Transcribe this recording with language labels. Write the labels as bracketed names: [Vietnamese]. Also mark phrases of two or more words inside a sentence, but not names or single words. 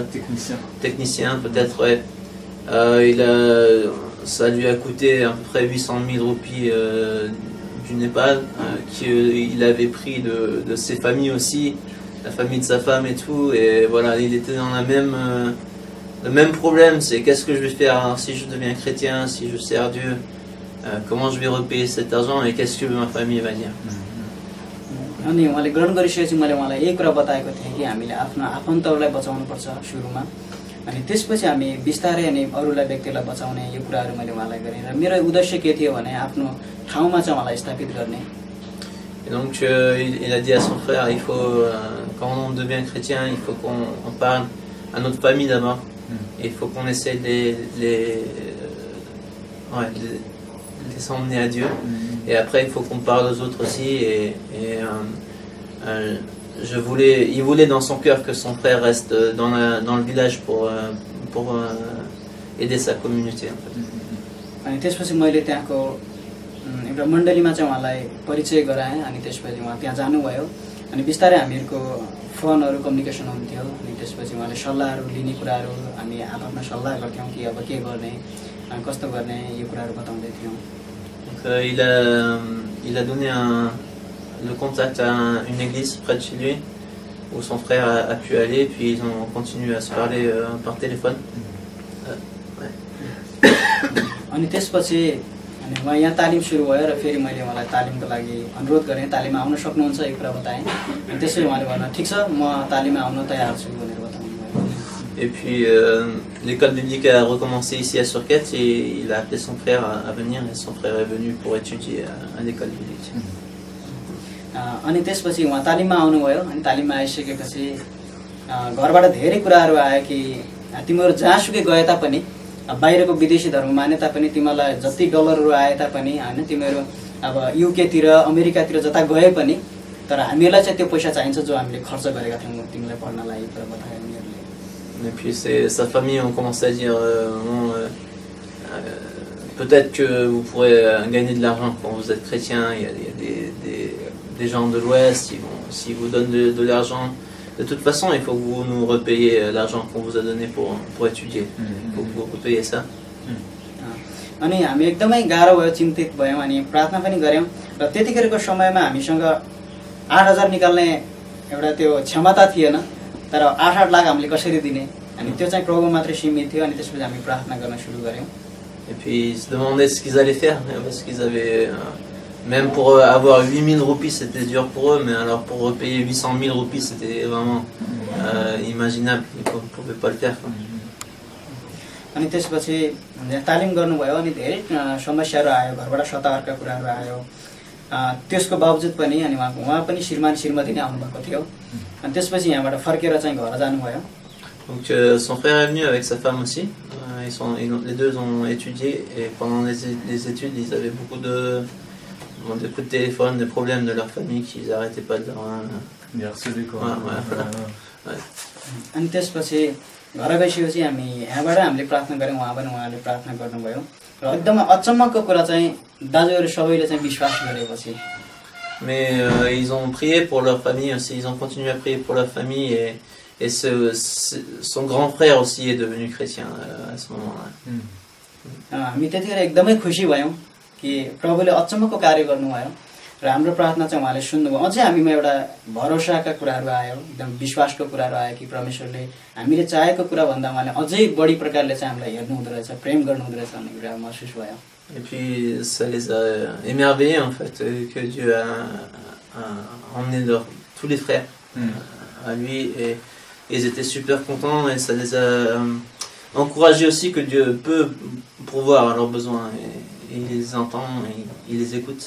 [French] Technicien peut-être, ouais. Ça lui a coûté à peu près 800 000 roupies du Népal, qu'il avait pris de ses familles aussi, la famille de sa femme et tout. Et voilà, il était dans le même problème, c'est qu'est-ce que je vais faire si je deviens chrétien, si je sers Dieu, comment je vais repayer cet argent et qu'est-ce que ma famille va dire. [Nepali] अनि उहाँले ग्रहण गरिसकेपछि मैले उहाँलाई यही कुरा बताएको थिएँ कि हामीले आफ्नो आफन्तहरूलाई बचाउनुपर्छ सुरुमा, अनि त्यसपछि हामी बिस्तारै अनि अरूलाई व्यक्तिलाई बचाउने यो कुराहरू मैले उहाँलाई गरेँ। र मेरो उद्देश्य के थियो भने आफ्नो ठाउँमा चाहिँ उहाँलाई स्थापित गर्ने। [French] Et donc il a dit à son frère, il faut quand on devient chrétien, il faut qu'on parle à notre famille d'abord, et il faut qu'on essaie de les emmener à Dieu, et après il faut qu'on parle aux autres aussi. Et il voulait dans son cœur que son frère reste dans le village pour aider sa communauté en fait. [Nepali] अनि त्यसपछि मैले त्यहाँको एउटा मण्डलीमा चाहिँ उहाँलाई परिचय गराएँ। अनि त्यसपछि उहाँ त्यहाँ जानुभयो। अनि बिस्तारै हामीहरूको फोनहरू कम्युनिकेसन हुन्थ्यो। अनि त्यसपछि उहाँले सल्लाहहरू लिने कुराहरू हामी आफ्नो सल्लाह गर्थ्यौँ कि अब के गर्ने, कस्तो गर्ने, यो कुराहरू बताउँदै थियौँ। [French] Il a donné le contact à une église près de chez lui où son frère a pu aller, puis ils ont continué à se parler par téléphone. [Nepali] अनि त्यसपछि अनि उहाँ यहाँ तालिम सुरु भयो र फेरि मैले उहाँलाई तालिमको लागि अनुरोध गरेँ, तालिममा आउन सक्नुहुन्छ, यो कुरा बताएँ। अनि त्यसपछि उहाँले भन्नु ठिक छ, म तालिममा आउन तयार छु भनेर बताउनु भयो। [French] Et puis l'école biblique a recommencé ici à Surquette, et il a appelé son frère à venir, et son frère est venu pour étudier à l'école biblique. [Nepali] अनि त्यसपछि उहाँ तालिममा आउनुभयो। अनि तालिममा आइसकेपछि घरबाट धेरै कुराहरू आयो कि तिमीहरू जहाँसुकै गए तापनि, बाहिरको विदेशी धर्म माने तापनि, तिमीहरूलाई जति डलरहरू आए तापनि होइन, तिमीहरू अब युकेतिर अमेरिकातिर जता गए पनि तर हामीलाई चाहिँ त्यो पैसा चाहिन्छ जो हामीले खर्च गरेका थियौँ तिमीलाई पढ्नलाई भनेर बताए उनीहरूले। [French] Et puis sa famille ont commencé à dire peut-être que vous pourrez gagner de l'argent quand vous êtes chrétien. Il y a des gens de l'Ouest, s'ils vous donnent de l'argent, de toute façon, il faut que vous nous repayiez l'argent qu'on vous a donné pour étudier. Il faut que vous repayiez ça. [Nepali] अनि हामी एकदमै गाह्रो भयो, चिन्तित भयौँ अनि प्रार्थना पनि गऱ्यौँ र त्यतिखेरको समयमा हामीसँग 8,000 निकाल्ने एउटा त्यो क्षमता थिएन तर 8-8 लाख हामीले कसरी दिने अनि त्यो चाहिँ प्रभु मात्रै सीमित थियो अनि त्यसपछि हामी प्रार्थना गर्न सुरु गऱ्यौँ। [French] Et puis ils se demandaient ce qu'ils allaient faire parce qu'ils avaient même pour avoir 8,000 roupies c'était dur pour eux, mais alors pour repayer 800,000 roupies c'était vraiment imaginable, ils ne pouvaient pas le faire. [Nepali] अनि त्यसपछि तालिम गर्नुभयो अनि धेरै समस्याहरू आयो, घरबाट सतावरका कुराहरू आयो। त्यसको बावजुद पनि अनि उहाँ पनि श्रीमती नै आउनुभएको थियो अनि त्यसपछि यहाँबाट फर्केर चाहिँ घर जानुभयो। [French] Donc son frère est venu avec sa femme aussi. Les deux ont étudié et pendant les études ils avaient beaucoup de coups de téléphone, des problèmes de leur famille qu'ils n'arrêtaient pas de leur harceler quoi. [Nepali] अनि त्यसपछि घर गएपछि हामी यहाँबाट हामीले प्रार्थना गऱ्यौँ, उहाँले प्रार्थना गर्नुभयो र एकदमै अचम्मको कुरा चाहिँ दाजुहरू सबैले चाहिँ विश्वास गरेपछि। [French] Mais ils ont prié pour leur famille aussi, ils ont continué à prier pour leur famille et son grand frère aussi est devenu chrétien à ce moment-là. [Nepali] हामी त्यतिखेर एकदमै खुसी भयौँ कि प्रभुले अचम्मको कार्य गर्नुभयो र हाम्रो प्रार्थना चाहिँ उहाँले सुन्नुभयो। अझै हामीमा एउटा भरोसाका कुराहरू आयो, एकदम विश्वासको कुराहरू आयो कि परमेश्वरले हामीले चाहेको कुरा भन्दा उहाँले अझै बढी प्रकारले चाहिँ हामीलाई हेर्नु हुँदो रहेछ, प्रेम गर्नु हुँदो रहेछ भन्ने कुरा महसुस भयो। [French] Et puis ça les a émerveillés en fait que Dieu a emmené tous les frères à lui et ils étaient super contents et ça les a encouragés aussi que Dieu peut pourvoir à leurs besoins et il les entend et il les écoute.